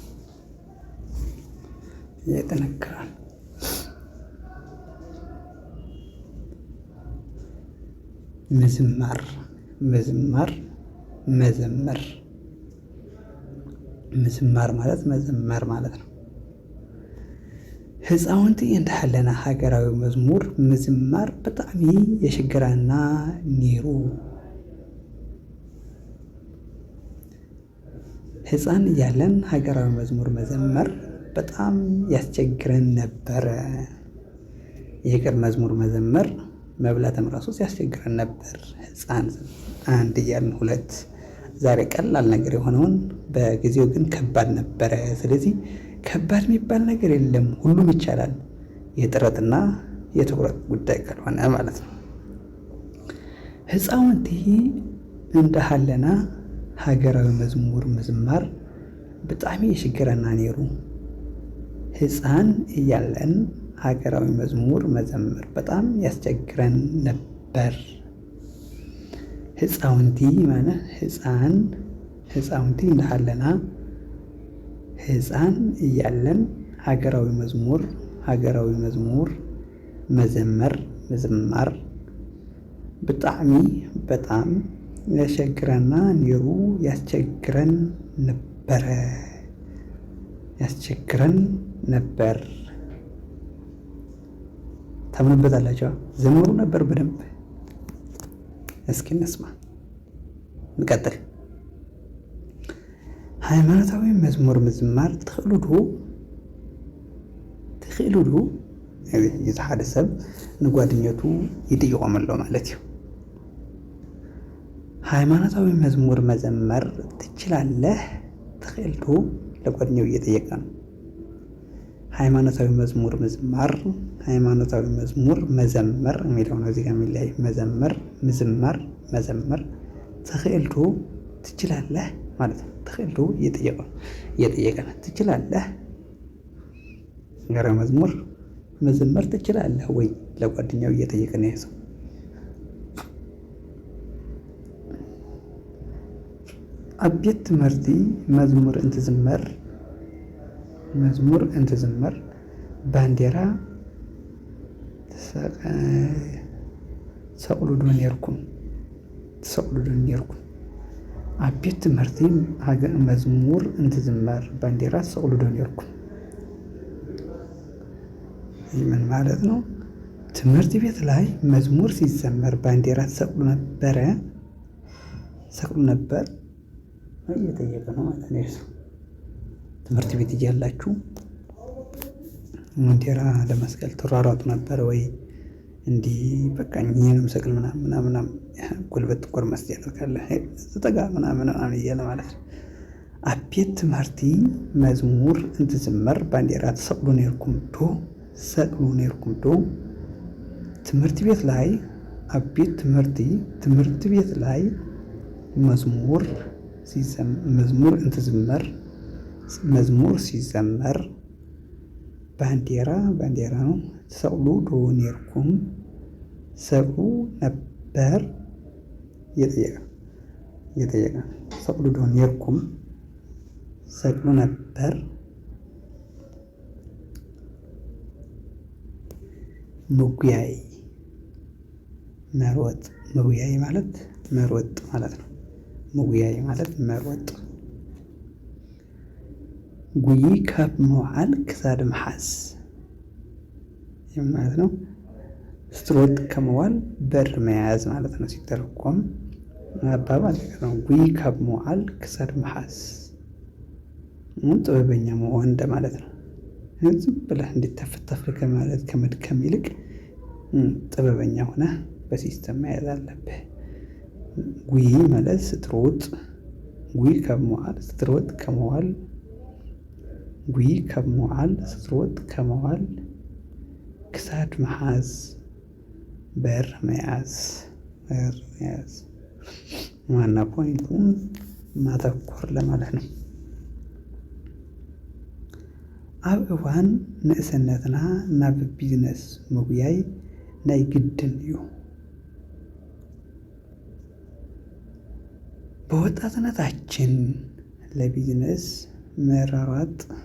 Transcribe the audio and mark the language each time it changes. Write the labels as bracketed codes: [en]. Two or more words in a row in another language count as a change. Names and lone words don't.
[am] ምዝማር ማለት መዘመር ማለት ነው። [ti] ህፃውንቲ እንዳለና ሃገራዊ መዝሙር ምዝማር ብጣዕሚ የሽግረና ነይሩ። [am] ህፃን እያለን ሀገራዊ መዝሙር መዘመር በጣም ያስቸግረን ነበረ። የቅር መዝሙር መዘመር መብላትም ራሱ ሲያስቸግረን ነበር። ህፃን አንድ እያልን ሁለት ዛሬ ቀላል ነገር የሆነውን በጊዜው ግን ከባድ ነበረ። ስለዚህ ከባድ የሚባል ነገር የለም፣ ሁሉም ይቻላል። የጥረትና የትኩረት ጉዳይ ካልሆነ ማለት ነው። [ti] ህፃውንቲ እንዳሃለና ሃገራዊ መዝሙር ምዝማር ብጣዕሚ የሽግረና ነይሩ። [am] ህፃን እያለን ሃገራዊ መዝሙር መዘመር በጣም ያስቸግረን ነበር። [ti] ህፃውንቲ ማለት ህፃውንቲ እንዳሃለና [am] ህፃን እያለን ሃገራዊ መዝሙር [ti] ምዝማር ብጣዕሚ [am] በጣም [ti] ያስቸግረና ነይሩ። [am] ያስቸግረን ነበር። ታምኑበታላችሁ? ዘምሩ ነበር በደንብ። እስኪ እንስማ፣ እንቀጥል። [ti] ሃይማኖታዊ መዝሙር ምዝማር ትኽእሉ ዶ እቲ ሓደ ሰብ ንጓደኘቱ ይጥይቖም ኣሎ ማለት እዩ። [am] ሃይማኖታዊ መዝሙር መዘመር ትችላለህ? [ti] ትኽእል ዶ [am] ለጓደኛው እየጠየቀ ነው። [ti] ሃይማኖታዊ መዝሙር ምዝማር፣ [am] ሃይማኖታዊ መዝሙር መዘመር የሚለው ነው እዚህ ጋር የሚለያይ። መዘመር [ti] ትኽእል ዶ [am] ትችላለህ ማለት ነው። [ti] ትኽእል ዶ [am] እየጠየቀ ነው። ትችላለህ ሃገራዊ መዝሙር መዘመር ትችላለህ ወይ ለጓደኛው እየጠየቀ ነው ሰው። [ti] ኣብ ቤት ትምህርቲ መዝሙር እንትዝመር ባንዴራ ተሰቕሉ ዶ ነርኩም? ኣብ ቤት ትምህርቲ መዝሙር እንትዝመር ባንዴራ ተሰቕሉ ዶ ነርኩም? [am] ምን ማለት ነው? ትምህርት ቤት ላይ መዝሙር ሲዘመር ባንዲራ ተሰቅሉ ነበር እየጠየቀ ነው ማለት ነው። ትምህርት ቤት እያላችሁ ባንዲራ ለመስቀል ተሯሯጡ ነበር ወይ? እንዲህ በቃ እኛንም ሰቅል ምናምን ጉልበት ጎርመስ ያደርጋል ተጠጋ ምናምን እያለ ማለት ነው። [ti] ኣብ ቤት ትምህርቲ መዝሙር እንትዝመር ባንዲራ ተሰቅሉ ነርኩም ዶ? [am] ትምህርት ቤት ላይ [ti] ኣብ ቤት [am] ትምህርት ቤት ላይ መዝሙር ሲዘመር ባንዲራ ነው [ti] ተሰቅሉ ዶ ነርኩም? [am] ሰቅሉ ነበር እየጠየቀ [ti] ሰቅሉ ዶ ነርኩም? [am] ሰቅሉ ነበር። ምጉያይ ማለት መሮጥ ማለት ነው። ምጉያይ ማለት መሮጥ። [ti] ጉይ ካብ መውዓል ክሳድ መሓዝ [am] ማለት ነው። ስትሮጥ ከመዋል በር መያዝ ማለት ነው ሲተረጎም አባባል ነው። [ti] ጉይ ካብ መውዓል ክሳድ መሓዝ [am] ጥበበኛ መሆን እንደማለት ነው። ዝም ብለህ እንዲተፍተፍ ከማለት ከመድከም ይልቅ ጥበበኛ ሆነህ በሲስተም መያዝ አለብህ። ጉይ ማለት ስትሮጥ፣ [ti] ጉይ ካብ መውዓል [am] ስትሮጥ ከመዋል፣ [ti] ጉይ ካብ መውዓል [am] ስትሮጥ ከመዋል [ti] ክሳድ መሓዝ [am] በር መያዝ ዋና ፖይንቱን ማተኮር ለማለት ነው። [ti] ኣብ እዋን ንእስነትና ናብ ቢዝነስ ምጉያይ ናይ ግድን እዩ። [am] በወጣትነታችን ለቢዝነስ መራራት